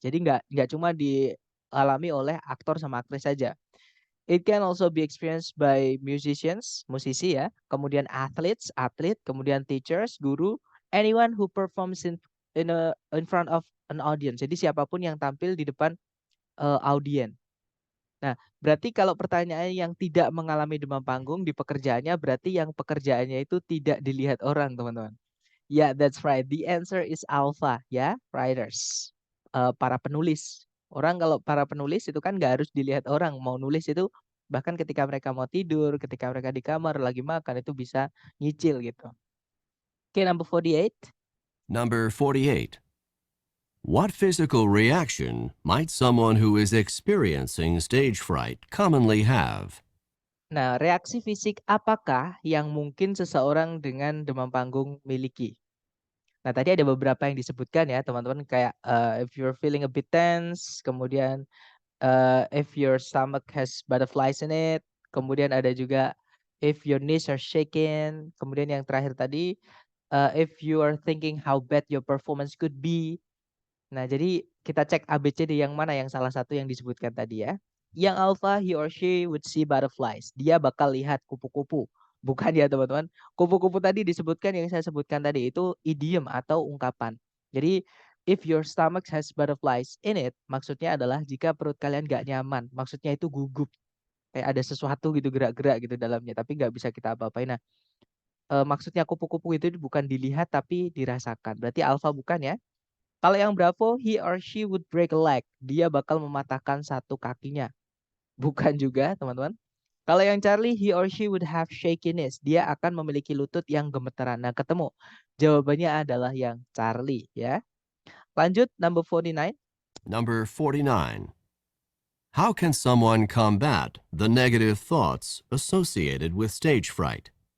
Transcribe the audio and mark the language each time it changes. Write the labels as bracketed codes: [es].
[id] Jadi nggak cuma dialami oleh aktor sama aktris saja. [en] It can also be experienced by musicians, musisi ya, kemudian athletes, atlet, kemudian teachers, guru, anyone who performs in front of an audience. [id] Jadi siapapun yang tampil di depan audien. Nah, berarti kalau pertanyaannya yang tidak mengalami demam panggung di pekerjaannya, berarti yang pekerjaannya itu tidak dilihat orang, teman-teman. [en] Yeah, that's right. The answer is alpha, ya, writers. [id] Para penulis. Orang kalau para penulis itu kan nggak harus dilihat orang. Mau nulis itu bahkan ketika mereka mau tidur, ketika mereka di kamar lagi makan itu bisa nyicil gitu. [en] Oke, number 48. Number 48. What physical reaction might someone who is experiencing stage fright commonly have? [id] Nah, reaksi fisik apakah yang mungkin seseorang dengan demam panggung miliki? Nah, tadi ada beberapa yang disebutkan ya, teman-teman, kayak [en] if you're feeling a bit tense, kemudian if your stomach has butterflies in it, kemudian ada juga if your knees are shaking, [id] kemudian yang terakhir tadi [en] if you are thinking how bad your performance could be. [id] Nah, jadi kita cek ABCD yang mana yang salah satu yang disebutkan tadi ya. [en] Yang alpha, he or she would see butterflies. [id] Dia bakal lihat kupu-kupu. Bukan ya teman-teman. Kupu-kupu tadi disebutkan yang saya sebutkan tadi itu idiom atau ungkapan. Jadi [en] if your stomach has butterflies in it, [id] maksudnya adalah jika perut kalian gak nyaman. Maksudnya itu gugup. Kayak ada sesuatu gitu gerak-gerak gitu dalamnya. Tapi gak bisa kita apa-apain. Nah, maksudnya kupu-kupu itu bukan dilihat tapi dirasakan. Berarti alpha bukan ya. Kalau yang Bravo, [en] he or she would break a leg. [id] Dia bakal mematahkan satu kakinya. Bukan juga, teman-teman. Kalau yang [en] Charlie, he or she would have shakiness. [id] Dia akan memiliki lutut yang gemeteran. Nah, ketemu. Jawabannya adalah yang Charlie, ya. [en] Lanjut, number 49. Number 49. How can someone combat the negative thoughts associated with stage fright?